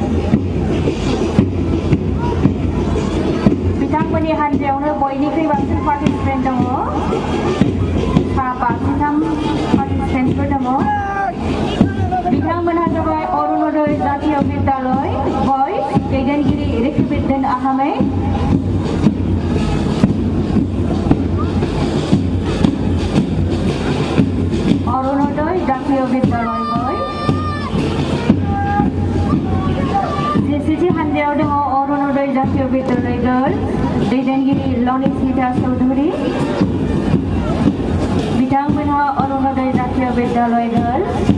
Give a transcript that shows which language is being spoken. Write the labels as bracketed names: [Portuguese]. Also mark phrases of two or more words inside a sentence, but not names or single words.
[Bodo] बिथांमोननि हानजायावनो बयनिख्रुइ बांसिन पार्टिसिपेन्ट दङ. सा 53 पार्टिसिपेन्टफोर दङ. बिथांमोनहा जाबाय अरुणोदय जातीय बिद्यालय बयज दैदेनगिरि रिफिबिद्दीन आहमेद. অরুণোদয় জাতীয় বিদ্যালয় বয়. JCC হানজাयाव दङ অরুণোদয় জাতীয় বিদ্যালয় গার্লস दैदेनगिरि लनिस्मिता चौधुरी. बिथांमोनहा অরুণোদয় জাতীয় বিদ্যালয় গার্লস.